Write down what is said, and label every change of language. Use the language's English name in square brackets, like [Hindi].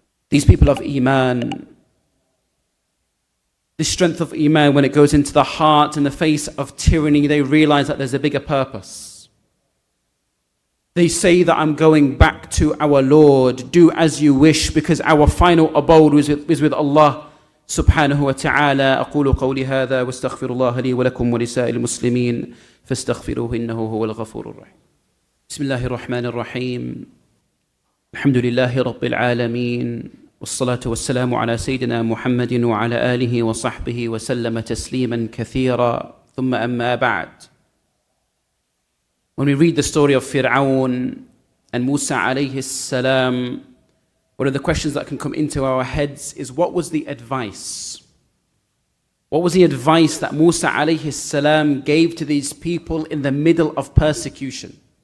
[English] These people of Iman, the strength of Iman, when it goes into the heart in the face of tyranny, they realize that there's a bigger purpose. They say that I'm going back to our Lord, do as you wish, because our final abode is with Allah subhanahu wa ta'ala. [Arabic] أقول قولي هذا واستغفر الله لي ولكم ولسائر المسلمين فاستغفروه إنه هو الغفور الرحيم. بسم الله الرحمن الرحيم. الحمد لله رب العالمين. والصلاة والسلام على سيدنا محمد وعلى آله وصحبه وسلم تسليما كثيرا ثم أما بعد. [English] When we read the story of Firaun and Musa alayhi salam, one of the questions that can come into our heads is, what was the advice? What was the advice that Musa alayhi salam gave to these people in the middle of persecution?